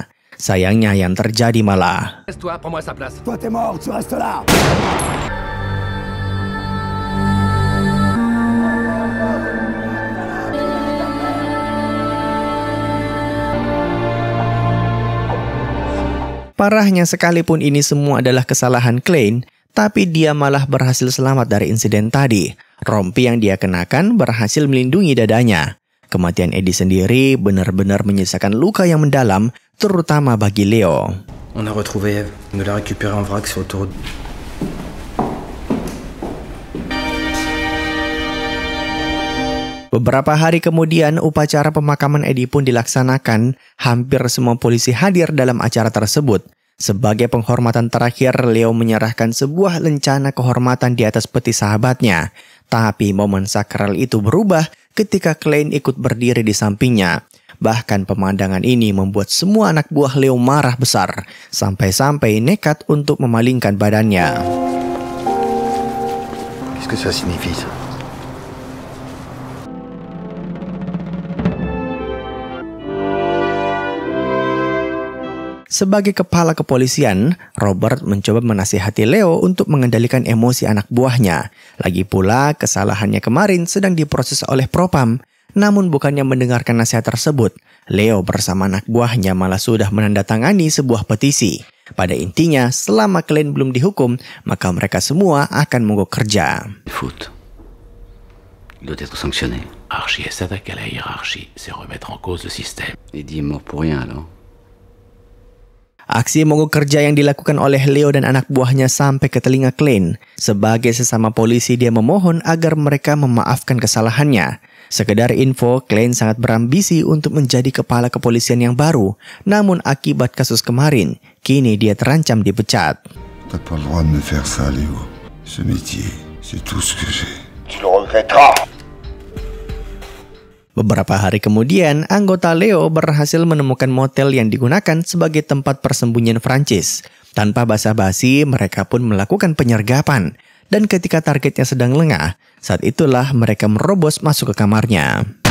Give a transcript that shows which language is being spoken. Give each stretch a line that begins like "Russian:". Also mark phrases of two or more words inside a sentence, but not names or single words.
Indonesian: Sayangnya yang terjadi malah parahnya, sekalipun ini semua adalah kesalahan Klein, tapi dia malah berhasil selamat dari insiden tadi. Rompi yang dia kenakan berhasil melindungi dadanya. Kematian Eddie sendiri benar-benar menyisakan luka yang mendalam, terutama bagi Leo.
French: On a retrouvé Eve. On l'a récupérée en vrac sur l'autoroute.
Indonesian: Beberapa hari kemudian, upacara pemakaman Eddie pun dilaksanakan. Hampir semua polisi hadir dalam acara tersebut. Sebagai penghormatan terakhir, Leo menyerahkan sebuah lencana kehormatan di atas peti sahabatnya. Tapi momen sakral itu berubah ketika Klein ikut berdiri di sampingnya. Bahkan pemandangan ini membuat semua anak buah Leo marah besar, sampai-sampai nekat untuk memalingkan badannya.
French: Qu'est-ce que ça signifie, ça?
Indonesian: Sebagai kepala kepolisian, Robert mencoba menasihati Leo untuk mengendalikan emosi anak buahnya. Lagi pula, kesalahannya kemarin sedang diproses oleh Propam. Namun bukannya mendengarkan nasihat tersebut, Leo bersama anak buahnya malah sudah menandatangani sebuah petisi. Pada intinya, selama Klein belum dihukum, maka mereka semua akan mogok kerja.
French: Faute. Il doit être sanctionné. Archie s'attaque à la hiérarchie, c'est remettre en cause le système. Eddie est mort pour rien, alors.
Indonesian: Aksi mogok kerja yang dilakukan oleh Leo dan anak buahnya sampai ke telinga Klein. Sebagai sesama polisi, dia memohon agar mereka memaafkan kesalahannya. Sekedar info, Klein sangat berambisi untuk menjadi kepala kepolisian yang baru. Namun akibat kasus kemarin, kini dia terancam dipecat.
French: T'as pas le droit de me faire ça, Léo. Ce métier, c'est tout ce que j'ai. Tu le regretteras.
Indonesian: Beberapa hari kemudian, anggota Leo berhasil menemukan motel yang digunakan sebagai tempat persembunyian Francis. Tanpa basa-basi, mereka pun melakukan penyergapan. Dan ketika targetnya sedang lengah, saat itulah mereka merobos masuk ke kamarnya.